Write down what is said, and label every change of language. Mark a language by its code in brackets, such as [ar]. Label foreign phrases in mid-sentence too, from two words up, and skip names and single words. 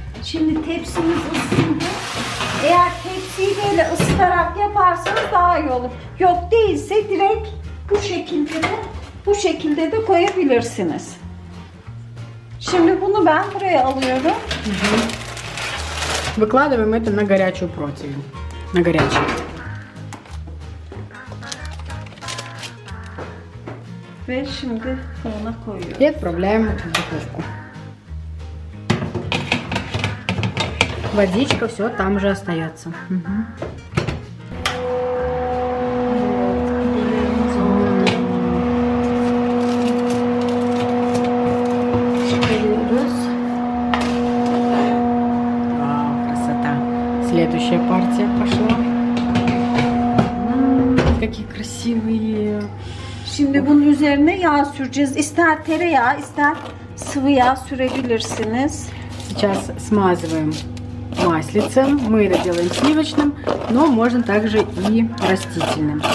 [tr] Şimdi tepsimiz ısındı. Eğer tepsiyi böyle ısıtarak yaparsanız daha iyi olur. Yok değilse direkt bu şekilde de koyabilirsiniz. Şimdi bunu ben buraya alıyorum. [ru] Выкладываем это на горячую противень. На горячую. [tr] Ve şimdi fırına koyuyorum. [ru] И отправляем в духовку. Водичка, все там же остается. [tr] Çıkarıyoruz. [ru] Вау, красота. Следующая партия пошла. Какие красивые. [tr] Şimdi bunun üzerine yağ süreceğiz. İster tereyağı, ister sıvı yağ sürebilirsiniz. [ru] Сейчас смазываем маслицем. Мы это делаем сливочным, но можно также и растительным.